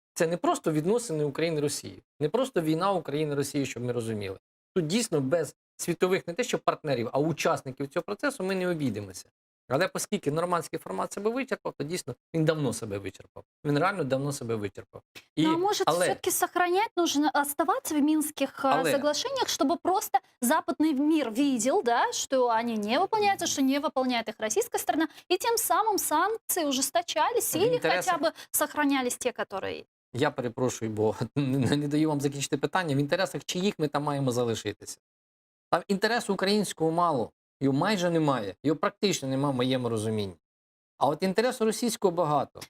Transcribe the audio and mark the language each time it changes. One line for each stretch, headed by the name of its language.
Ukrainian: Це не просто відносини України і Росії, не просто війна України і Росії, щоб ми розуміли. Тут дійсно без світових не те, що партнерів, а учасників цього процесу ми не обійдемося. Але оскільки нормандський формат себе вичерпав, то дійсно він давно себе вичерпав. Він реально давно себе вичерпав.
Russian: Ну, а может,
Ukrainian: але
Russian: все-таки сохранять, нужно оставаться в Минских соглашениях, чтобы просто западный мир видел, да, что они не выполняются, что не выполняет их российская сторона, и тем самым санкции ужесточались или хотя бы сохранялись те, которые...
Ukrainian: Я перепрошую, бо не даю вам закінчити питання. В інтересах чиїх ми там маємо залишитися? Там інтересу українського мало. Його майже немає. Його практично немає в моєму розумінні. А от інтересу російського багато.